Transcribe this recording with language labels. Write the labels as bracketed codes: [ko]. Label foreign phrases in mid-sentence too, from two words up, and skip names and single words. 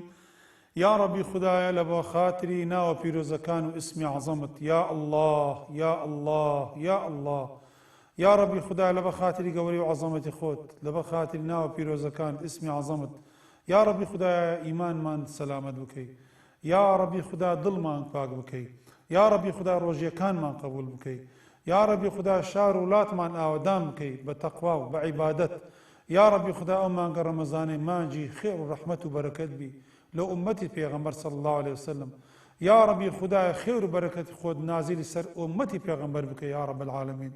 [ar] يا ربي [ckb] خدايا لبا خاطري ناو بيروزكان اسمي عظمت [ar] يا الله يا الله يا الله. يا ربي [ckb] خدايا لبا خاطري قولي وعظمتي خوت لبا خاطري ناو بيروزكان اسمي عظمت. [ar] يا ربي [ckb] خدايا إيمان مان سلامت بكي. [ar] يا ربي [ckb] خدا دل مان پاک بکەی. [ar] یا ربی [ckb] خدا ڕۆژیەکانمان قبول بکەی. [ar] یا ربی [ckb] خدا شار وڵاتمان ئاوەدان بکەی بە تەقوا و بە عیبادەت. [ar] یا ربی [ckb] خدا ئەو مانگە ڕەمەزانەی مانجی خێر و ڕەحمەت و بەرەکەت بی لە ئومەتی پێغەمبەر [ar] صلی الله عليه وسلم. یا ربی [ckb] خدا خێر و بەرەکەتی خۆت نازلی سەر ئومەتی پێغەمبەر بکەی [ar] یا رب العالمین.